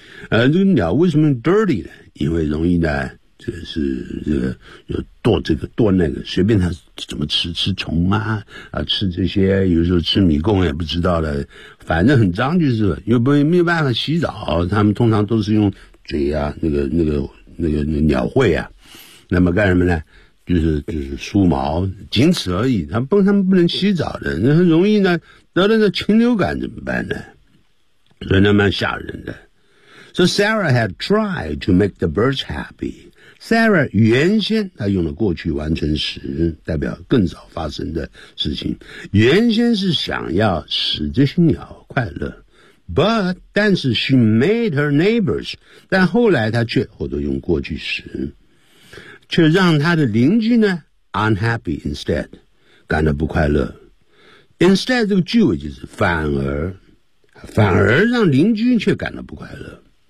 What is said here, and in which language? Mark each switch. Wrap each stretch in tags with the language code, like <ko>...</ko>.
<zh>这个鸟为什么 dirty 呢因为容易呢就是这个就剁这个剁那个随便它怎么吃吃虫啊啊吃这些有时候吃米贡也不知道了反正很脏就是又不没有办法洗澡他们通常都是用嘴啊那个鸟喙啊。那么干什么呢就是梳毛仅此而已他们不能洗澡的那很容易呢得了那禽流感怎么办呢所以那蛮吓人的。</zh> <en>So Sarah had tried to make the birds happy.</en> <zh>Sarah 原先他用了过去完成时代表更早发生的事情原先是想要使这些鸟快乐。 But, 但是</zh> <en>she made her neighbors,</en> <zh>但后来他却或者用过去时却让他的邻居呢</zh> <en>unhappy instead</en> <zh>感到不快乐 instead 这个句尾就是反而让邻居却感到不快乐</zh>